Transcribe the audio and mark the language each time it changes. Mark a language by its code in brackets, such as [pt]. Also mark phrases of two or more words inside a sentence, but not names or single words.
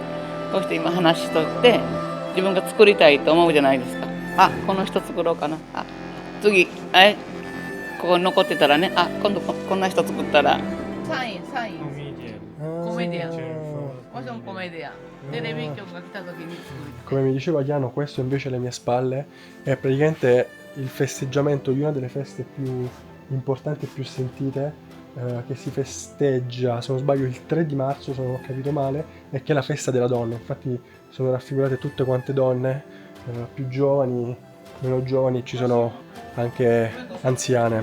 [ja] こうして今話しとって自分が作りたいと思うじゃないですか。あ、この人作ろうかな。あ、次ここに残ってたらね、あ、今度こんな人作ったらサインコメディアンもちろんコメディアンテレビ局が来た時に作る。 [it] Come mi diceva Ayano, questo invece alle mie spalle è praticamente il festeggiamento di una delle feste più importanti e più sentite che si festeggia, se non sbaglio, il 3 di marzo, se non ho capito male, e che è la festa della donna. Infatti sono raffigurate tutte quante donne, più giovani, meno giovani, ci sono anche anziane.